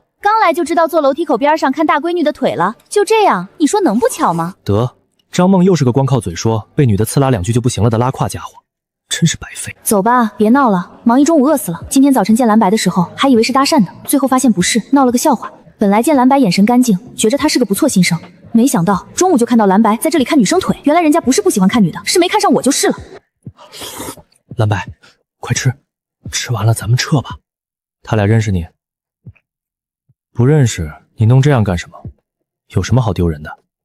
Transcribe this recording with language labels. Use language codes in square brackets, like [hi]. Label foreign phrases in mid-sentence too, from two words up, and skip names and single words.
[zh] 剛來就知道坐樓梯口邊上看大閨女的腿了，就這樣，你說能不巧嗎？得，張夢又是個光靠嘴說，被女的刺拉兩句就不行了的拉胯家伙，真是白費。走吧，別鬧了，忙一中午餓死了。今天早晨見藍白的時候，還以為是搭訕的，最後發現不是，鬧了個笑話。本來見藍白眼神乾淨，覺着他是個不錯新生，沒想到中午就看到藍白在這裡看女生腿，原來人家不是不喜歡看女的，是沒看上我就是了。藍白，快吃，吃完了咱們撤吧。他倆認識你？不認識，你弄這樣幹什麼？有什麼好丟人的？